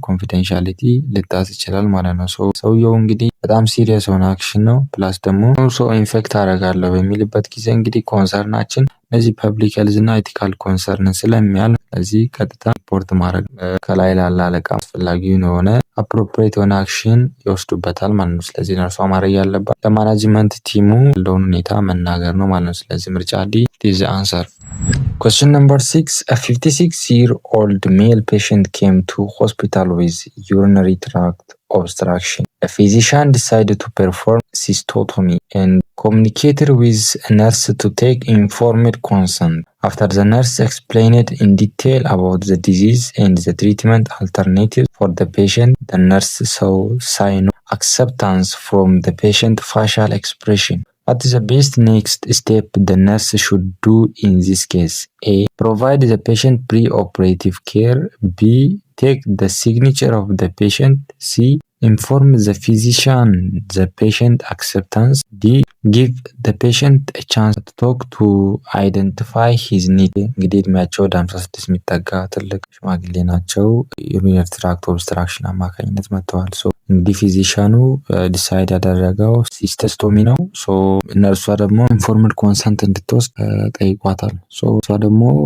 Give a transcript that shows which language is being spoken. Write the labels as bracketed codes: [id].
[am] ኮንፊደንሻሊቲ ሊጣስ ይችላል ማለት ነው። ሰውየው እንግዲህ በጣም ሲሪየስ የሆነ አክሽን ነው። ፕላስ ደግሞ ሰው ኢንፌክት አደርጋለሁ በሚልበት ጊዜ እንግዲህ ኮንሰርናችን እነዚህ ፐብሊክ ሄልዝ እና ኤቲካል ኮንሰርን ስለሚያል ስለዚህ ቀጥታ ሪፖርት ማድረግ ከላይ ላለ አለቃ አስፈላጊ የሆነ አፕሮፕሪየት የሆነ አክሽን ይወስዱበታል ማለት ነው። ስለዚህ ነርሷ ማድረግ ያለባት ለማናጅመንት ቲሙ ያለውን ሁኔታ መናገር ነው ማለት ነው። ስለዚህ ምርጫ ዲ [en] ኢዝ አንሰር። Question number 6. A 56-year-old male patient came to hospital with urinary tract obstruction. A physician decided to perform cystotomy and communicated with a nurse to take informed consent. After the nurse explained in detail about the disease and the treatment alternatives for the patient, the nurse saw sign of acceptance from the patient's facial expression. What is the best next step the nurse should do in this case? A. Provide the patient pre-operative care. B. Take the signature of the patient. C. Inform the physician the patient acceptance. D. Give the patient a chance to talk to identify his need. [am] እንግዲህ እድሜያቸው ወደ 56 የሚጠጋ ትልቅ ሽማግሌ ናቸው። ዩሪነሪ ትራክት ኦብስትራክሽን አማካኝነት መጥተዋል። እንግዲህ ፊዚሻኑ ዲሳይድ ያደረገው ሲስተስቶሚ ነው። እነርሷ ደግሞ ኢንፎርምድ ኮንሰንት እንድትወስድ ጠይቋታል። እሷ ደግሞ